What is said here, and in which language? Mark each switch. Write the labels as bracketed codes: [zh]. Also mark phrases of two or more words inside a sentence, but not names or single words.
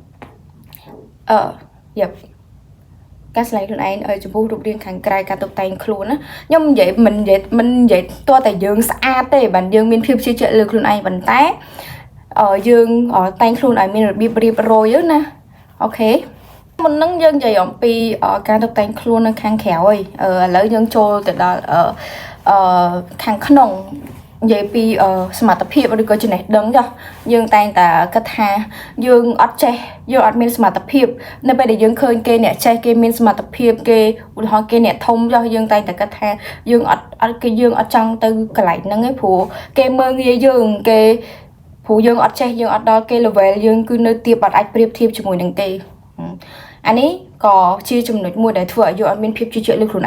[km] ការឆ្លៃខ្លួនឯងចំពោះរូបរាងខាងក្រៅការតុបតែងខ្លួនណាខ្ញុំនិយាយមិននិយាយតើតែយើងស្អាតទេបានយើងមានភាពជឿជាក់លើខ្លួនឯងប៉ុន្តែយើងតែងខ្លួនឲ្យមានរបៀបរៀបរយណាអូខេមុនហ្នឹងយើងនិយាយអំពីការតុបតែងខ្លួននៅខាងក្រៅឥឡូវយើងចូលទៅដល់ខាងក្នុង vậy vì สมรรถ ភាពឬក៏ចំណេះដឹងចុះយើងតែងតែគិតថាយើងអត់ចេះយើងអត់មានសមត្ថភាពនៅពេលដែលយើងឃើញគេអ្នកចេះគេមានសមត្ថភាពគេឧទាហរណ៍គេអ្នកធំចុះយើងតែងតែគិតថាយើងអត់ចង់ទៅកន្លែងហ្នឹងឯងព្រោះគេមើលងាយយើងគេព្រោះយើងអត់ចេះយើងអត់ដល់គេ level យើងគឺនៅទាបអត់អាចប្រៀបធៀបជាមួយនឹងគេអានេះក៏ជាចំណុចមួយដែលធ្វើឲ្យយើងអត់មានភាពជឿជាក់លើខ្លួន